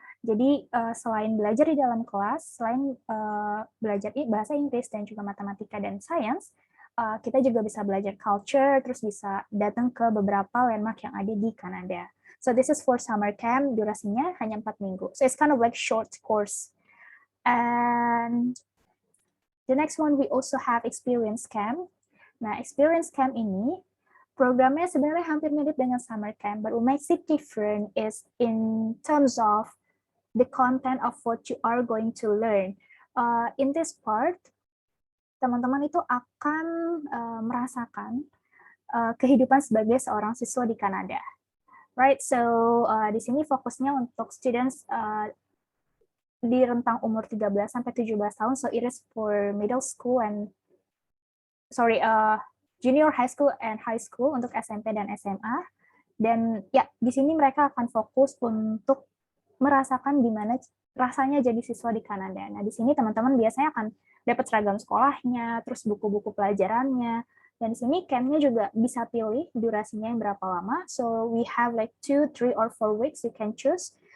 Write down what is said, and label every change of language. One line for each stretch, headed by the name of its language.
Indonesian: Jadi selain belajar di dalam kelas, selain belajar bahasa Inggris dan juga matematika dan sains, kita juga bisa belajar culture, terus bisa datang ke beberapa landmark yang ada di Kanada.
English: So this is for summer camp,
Indonesian: durasinya hanya 4 minggu.
English: So it's kind of like short course. And the next one, we also have experience camp.
Indonesian: Nah, experience camp ini, programnya sebenarnya hampir mirip dengan summer camp,
English: but what makes it different is in terms of the content of what you are going to learn. In this part,
Indonesian: teman-teman itu akan merasakan kehidupan sebagai seorang siswa di Kanada. Right, so di sini fokusnya untuk students di rentang umur 13 sampai 17 tahun,
English: so it is for middle school and junior high school
Indonesian: and high school untuk SMP dan SMA. Dan ya di sini mereka akan fokus untuk merasakan gimana rasanya jadi siswa di Kanada. Nah, di sini teman-teman biasanya akan dapat seragam sekolahnya, terus buku-buku pelajarannya, dan di sini campnya juga bisa pilih durasinya yang berapa lama.
English: So we have like 2, 3, or 4 weeks you can choose.